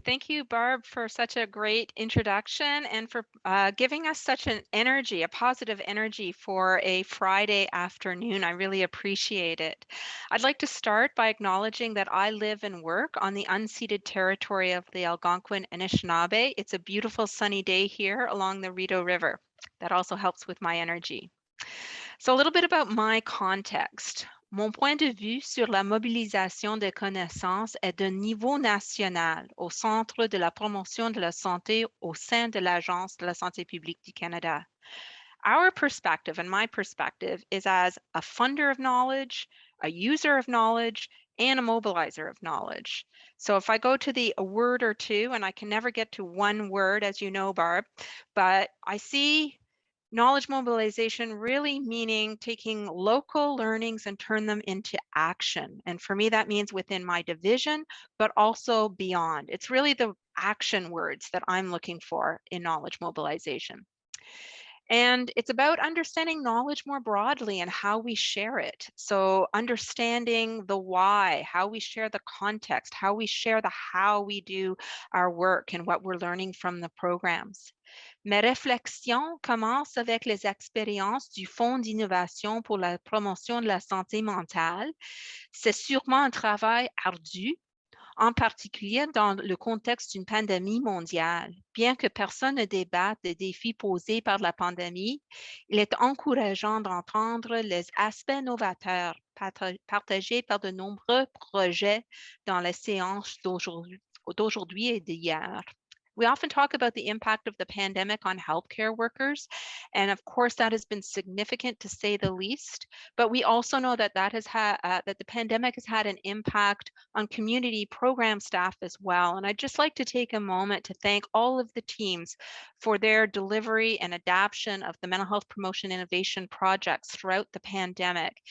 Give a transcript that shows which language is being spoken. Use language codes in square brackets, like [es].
[en] Thank you, Barb, for such a great introduction and for giving us such an energy, a positive energy for a Friday afternoon. I really appreciate it. I'd like to start by acknowledging that I live and work on the unceded territory of the Algonquin Anishinaabe. It's a beautiful sunny day here along the Rideau River. That also helps with my energy. So a little bit about my context. [fr] Mon point de vue sur la mobilisation des connaissances est de niveau national au Centre de la promotion de la santé au sein de l'Agence de la santé publique du Canada. [en] Our perspective and my perspective is as a funder of knowledge, a user of knowledge, and a mobilizer of knowledge. So if I go to a word or two, and I can never get to one word, as you know, Barb, but I see knowledge mobilization really meaning taking local learnings and turn them into action. And for me, that means within my division, but also beyond. It's really the action words that I'm looking for in knowledge mobilization. And it's about understanding knowledge more broadly and how we share it. So understanding the why, how we share the context, how we share the how we do our work and what we're learning from the programs. [fr] Mes réflexions commencent avec les expériences du Fonds d'innovation pour la promotion de la santé mentale. C'est sûrement un travail ardu, en particulier dans le contexte d'une pandémie mondiale. Bien que personne ne débatte des défis posés par la pandémie, il est encourageant d'entendre les aspects novateurs partagés par de nombreux projets dans les séances d'aujourd'hui et d'hier. [en] We often talk about the impact of the pandemic on healthcare workers, and of course that has been significant to say the least. But we also know that that the pandemic has had an impact on community program staff as well. And I'd just like to take a moment to thank all of the teams for their delivery and adaptation of the mental health promotion innovation projects throughout the pandemic.